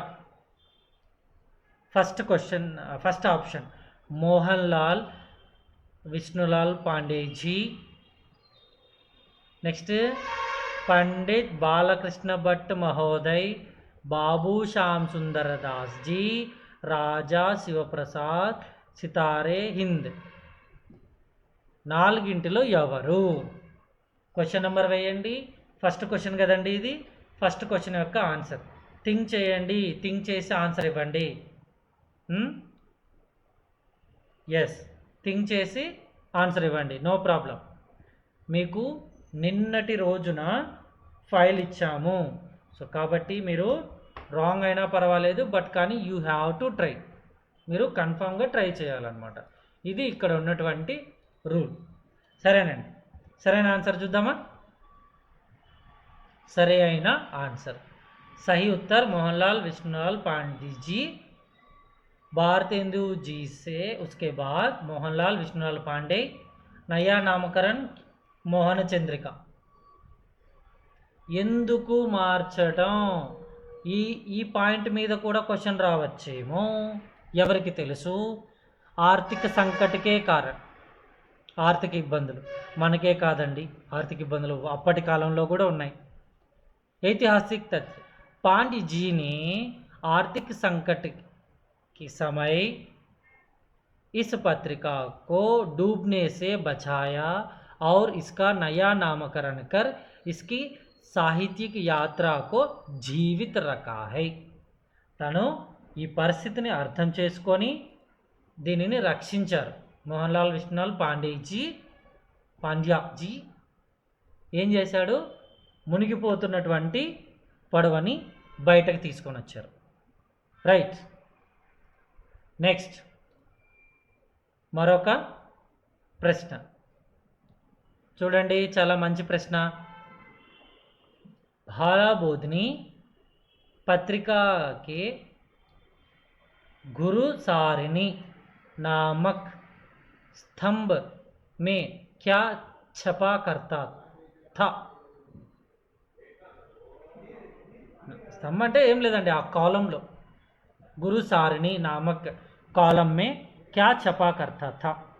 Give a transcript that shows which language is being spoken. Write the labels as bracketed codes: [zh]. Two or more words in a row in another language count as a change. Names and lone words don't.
[en] First question, first option मोहनलाल विष्णुलाल पांडे जी. [hi] नेक्स्ट पंडित बालकृष्ण भट्ट महोदय, बाबू श्याम सुंदर दास जी, राजा शिवप्रसाद, सितारे हिंद. [te] నాలుగింటిలో ఎవరు? [en] question number [te] వేయండి. [en] first question [te] కదండి ఇది. [en] first question [te] యొక్క [en] answer think [te] చేయండి, థింక్ చేసి ఆన్సర్ ఇవ్వండి. [en] yes, think [te] చేసి ఆన్సర్ ఇవ్వండి, [en] no problem. [te] మీకు నిన్నటి రోజున ఫైల్ ఇచ్చాము, సో కాబట్టి మీరు రాంగ్ అయినా పర్వాలేదు, బట్ కానీ [en] you have to try. [te] మీరు కన్ఫామ్గా ట్రై చేయాలన్నమాట. ఇది ఇక్కడ ఉన్నటువంటి రూల్. సరేనండి, సరైన ఆన్సర్ చూద్దామా? సరే అయిన ఆన్సర్ [hi] सही उत्तर मोहनलाल विष्णुलाल पांडे जी. भारतेंदु जी से उसके बाद मोहनलाल विष्णुलाल पांडे, नया नामकरण मोहन चंद्रिका. [te] ఎందుకు మార్చడం? ఈ పాయింట్ మీద కూడా క్వశ్చన్ రావచ్చేమో, ఎవరికి తెలుసు. ఆర్థిక సంకటకే కారణం, ఆర్థిక ఇబ్బందులు. మనకే కాదండి, ఆర్థిక ఇబ్బందులు అప్పటి కాలంలో కూడా ఉన్నాయి. [hi] ऐतिहासिक तथ्य, पांड्य जी ने आर्थिक संकट के समय इस पत्रिका को डूबने से बचाया और इसका नया नामकरण कर इसकी साहित्यिक यात्रा को जीवित रखा है. [te] తను ఈ పరిస్థితిని అర్థం చేసుకొని దీనిని రక్షించారు. మోహన్లాల్ విష్ణులాల్ పాండ్యాజీ ఏం చేశాడు? మునిగిపోతున్నటువంటి పడవని బయటకు తీసుకొని వచ్చారు. రైట్. నెక్స్ట్ మరొక ప్రశ్న చూడండి, చాలా మంచి ప్రశ్న. [hi] భాలాబోధిని పత్రికా के गुरु सारिणी नामक स्तंभ में क्या छपा करता था? स्तंभ [te] అంటే ఏం లేదండి, ఆ కాలంలో [hi] गुरु सारिणी नामक कॉलम में क्या छपा करता था?